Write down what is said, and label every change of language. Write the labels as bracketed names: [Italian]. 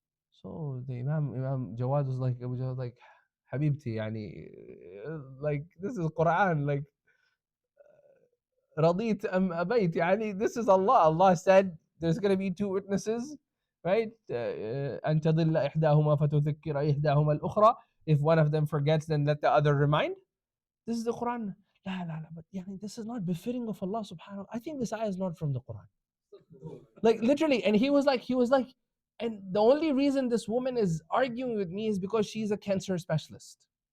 [English] So the Imam Jawad was like, Habibti, yani, like, this is Quran, like, [Arabic] Radit am abayt, [English] yani, this is Allah. Allah said there's going to be two witnesses, right? [Arabic] أن تضل إحداهما فتذكر إحداهما الأخرى. [English] If one of them forgets, then let the other remind. This is the Quran. La, la, la, but yani, this is not befitting of Allah subhanahu. I think this ayah is not from the Quran. Like literally, and he was like, and the only reason this woman is arguing with me is because she's a cancer specialist.